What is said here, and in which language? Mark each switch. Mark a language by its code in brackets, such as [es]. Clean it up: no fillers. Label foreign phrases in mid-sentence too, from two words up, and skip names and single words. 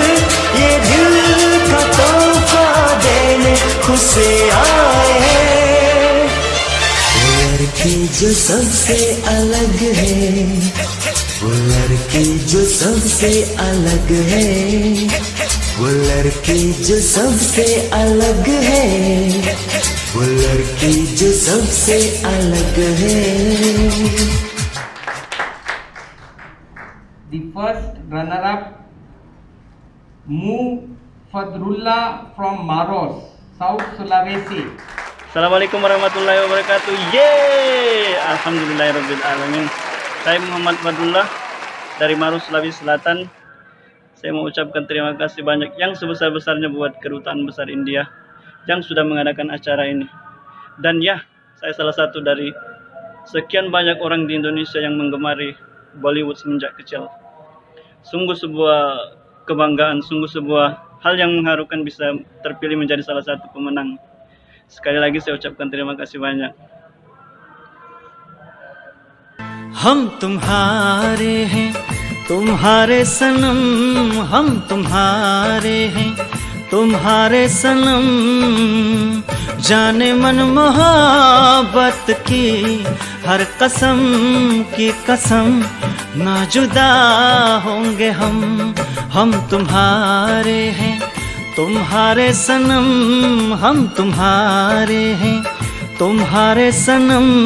[hi] ये दिल का तोहफा देने खुशे आए हैं वो लड़की जो सबसे अलग है वो लड़की जो सबसे अलग है वो लड़की जो सबसे अलग है वो लड़की जो सबसे अलग है. [en] The first runner-up, Mu Fadrullah from Maros, South Sulawesi. [ar] السلام عليكم ورحمة الله وبركاته. Yeay! الحمد لله رب العالمين. [id] Saya Muhammad Badullah dari Maros, Sulawesi Selatan. Saya mau ucapkan terima kasih banyak yang sebesar-besarnya buat Kedutaan Besar India yang sudah mengadakan acara ini. Dan ya, saya salah satu dari sekian banyak orang di Indonesia yang menggemari Bollywood semenjak kecil. Sungguh sebuah kebanggaan, sungguh sebuah hal yang mengharukan bisa terpilih menjadi salah satu pemenang. Sekali lagi saya ucapkan terima kasih banyak. [hi] हम तुम्हारे हैं तुम्हारे सनम, हम तुम्हारे हैं तुम्हारे सनम, जाने मन मोहब्बत की हर कसम की कसम, ना जुदा होंगे हम तुम्हारे हैं तुम्हारे सनम, हम तुम्हारे हैं तुम्हारे सनम,